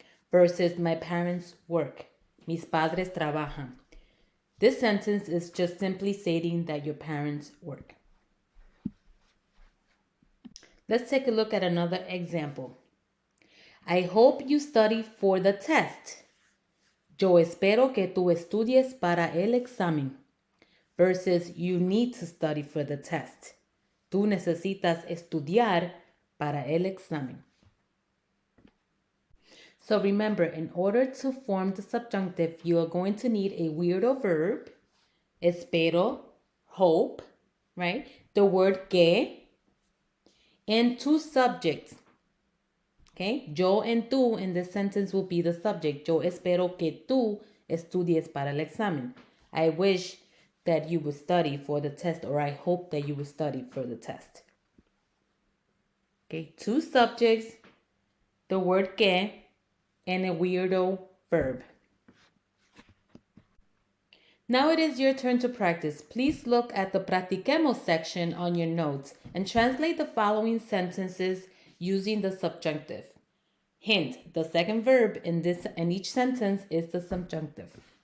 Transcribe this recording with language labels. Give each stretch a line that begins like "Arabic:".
English: versus my parents work.
Spanish: Mis padres trabajan.
English: This sentence is just simply stating that your parents work. Let's take a look at another example. I hope you study for the test.
Spanish: Yo espero que tú estudies para el examen.
English: Versus you need to study for the test.
Spanish: Tú necesitas estudiar para el examen.
English: So remember, in order to form the subjunctive, you are going to need a weirdo verb, espero, hope, right? The word que, and two subjects. Okay? Yo and tú in this sentence will be the subject.
Spanish: Yo espero que tú estudies para el examen.
English: I wish that you would study for the test, or I hope that you would study for the test. Okay? Two subjects, the word que, and a weirdo verb. Now it is your turn to practice. Please look at the practiquemos section on your notes and translate the following sentences using the subjunctive. Hint, the second verb in each sentence is the subjunctive.